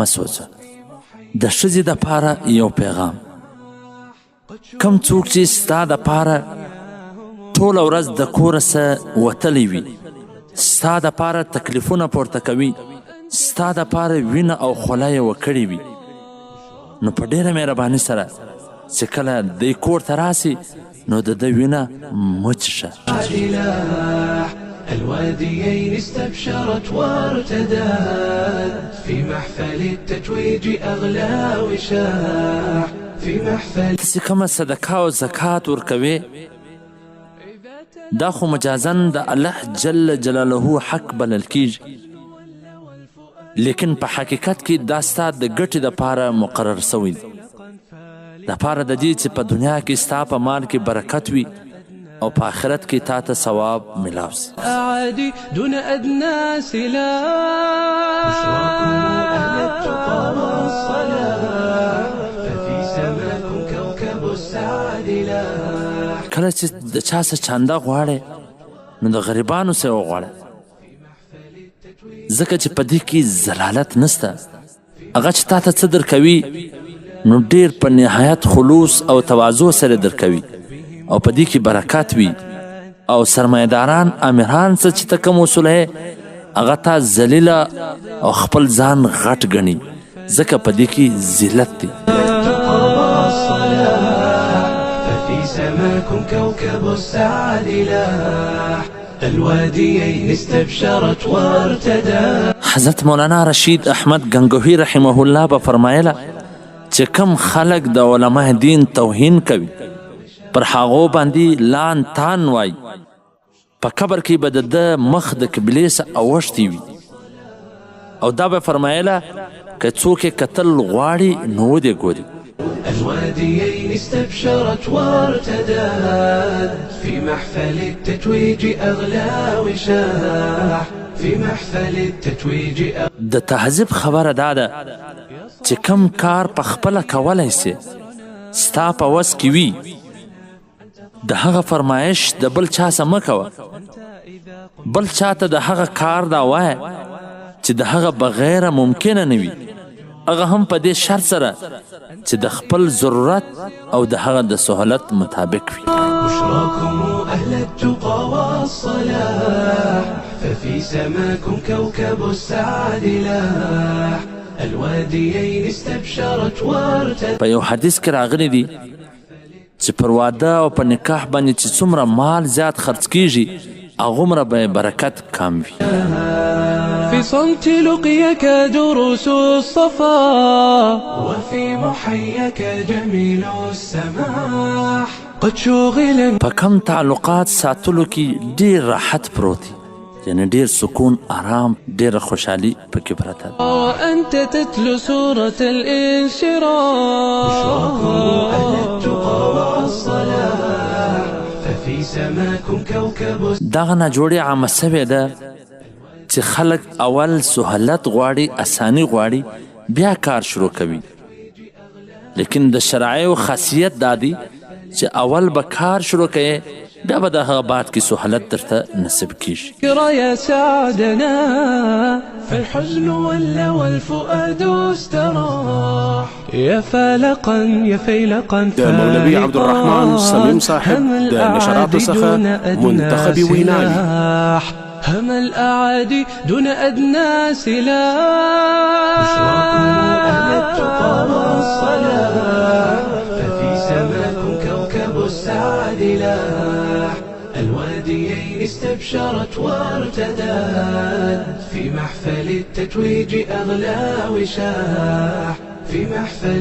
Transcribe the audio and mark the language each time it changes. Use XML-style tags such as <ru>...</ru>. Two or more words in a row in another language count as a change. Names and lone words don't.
<ps>سوځه د ښځې دپاره یو پیغام کم څوک چې ستا دپاره ټوله ورځ د کوره څه وتلی وي ستا دپاره تکلیفونه پورته کوي ستا دپاره وینه او خوله یې وکړې وي نو په ډېره مهرباني سره چې کله دی کور ته راسي نو د ده وینه مه څښه</ps> <ar>الواديين استبشرت وارتدت في محفل التتويج أغلى وشاح في محفل</ar> <ps>تاسې کومه صدقه او زکات ورکوې دا خو مجازن د الله</ps> <ar>جل جلاله</ar> <ps>حق بلل کیږي لیکن په حقیقت کې دا ستا د ګټې دپاره مقرر سوی دی دپاره د دې چې په دنیا کې ستا په مال کې برکت وي او په آخرت کې تا ته ثواب ملاو سي</ps> <ar>أعادي دون أدنى سلاح بشراكم أهل التقى والصلاح ففي سماكم كوكب السعادة لاح</ar> <ps>کله چې د چا څه چانده غواړې نو د غریبانو څه وغواړه ځکه چې په دې کې ضلالت نسته هغه چې تا ته څه درکوي نو ډېر په نهایت خلوص او تواضع سره درکوي او په دې کې برکات وي او سرمایه‌داران امیران څه چې ته کوم اصول یې هغه تا ذلیله او خپل ځان غټ ګڼي ځکه په دې کې ذلت دی</ps> <ar>ففي سماكم كوكب السعادة لاح الواديين استبشرت وارتدت</ar> <ps>حضرت مولانا رشید احمد گنگوهی</ps> <ar>رحمه الله</ar> <ps>به فرمایله چې کم خلق د علماء دین توهین کوي پر هغو باندې لان تان وای په قبر کې به د ده مخ د قبلې څخه اوښتی وي او دا به فرمایله که څوک یې کتل غواړي نو ودې ګوري</ps> <ar>الواديين استبشرت وارتدت في محفل التتويج أغلى وشاح في محفل التتويج</ar> <ps>د تهذیب خبره دا ده چې کم کار په خپله کولی سي ستا په وس کې وي د هغه فرمایش د بل چا څه مه کوه بل چاته د هغه کار دا وایه چې د هغه بغیره ممکنه نه وي هغه هم په دې شرط سره چې د خپل ضرورت او د هغه د سهولت مطابق وي</ps> <ar>بشراكم أهل التقى والصلاح ففي سماكم كوكب السعادة لاح الواديين استبشرت وارتدت</ar> <ps>په یو حدیث کې راغلی دی چې پر واده او په نکاح باندې چې څومره مال زیات خرڅ کیږي هغومره به برکت کم وي</ps> <ar>في صمت لقيك دروس الصفا وفي محيك جميل السماح قد شغل</ar> <ps>په کم تعلقات ساتلو کې ډېر راحت پروت دی یعنی ډېر سکون آرام ډېره خوشحالي پکې پرته ده</ps> <ar>وأنت تتلو سورة الانشراح بشراكم أهل التقى والصلاح ففي سماكم كوكب</ar> <ps>دغه ناجوړې عامه سوې ده چې خلک اول سهولت غواړي اساني غواړي بیا کار شروع کوي لیکن د شرایعو خاصیت دا دی چې اول به کار شروع کوي بیا به د هغه باد کې سهولت درته نصیب کیږي.</ps> <ar>ذكرى يا سعدنا فالحزن ولى والفؤاد استراح يا فالقا يا فيلقا</ar> <ps>د مولوي عبد الرحمن صميم صاحب د نشراتو څخه منتخب ویناوي.</ps> <ar>هم الأعادي دون أدنى سلاح بشراكم أهل التقى والصلاح ففي سماكم كوكب السعد لاح الواديين استبشرت وارتدت في محفل التتويج أغلى وشاح في محفل</ar>